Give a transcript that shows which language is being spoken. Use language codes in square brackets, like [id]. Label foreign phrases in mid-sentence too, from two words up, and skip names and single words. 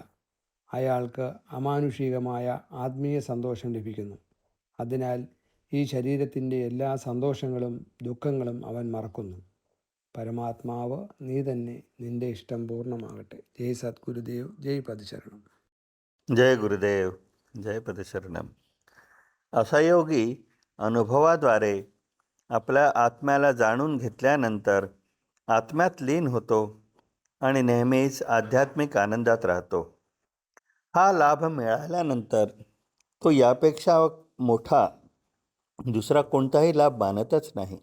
[ml] അയാൾക്ക് അമാനുഷികമായ ആത്മീയ സന്തോഷം ലഭിക്കുന്നു. അതിനാൽ ഈ ശരീരത്തിൻ്റെ എല്ലാ സന്തോഷങ്ങളും ദുഃഖങ്ങളും അവൻ മറക്കുന്നു. പരമാത്മാവ് നീ തന്നെ, നിന്റെ ഇഷ്ടം പൂർണ്ണമാകട്ടെ. ജയ് സദ്ഗുരുദേവ്, ജയ് പദശരണം. [mr] जय गुरुदेव, जय पदशरणम. असा योगी अनुभवाद्वारे आपल्या आत्म्याला जाणून घेतल्यानंतर आत्म्यात लीन होतो आणि नेहमीच आध्यात्मिक आनंदात राहतो. हा लाभ मिळाल्यानंतर तो यापेक्षा मोठा दुसरा कोणताही लाभ मानतच नाही.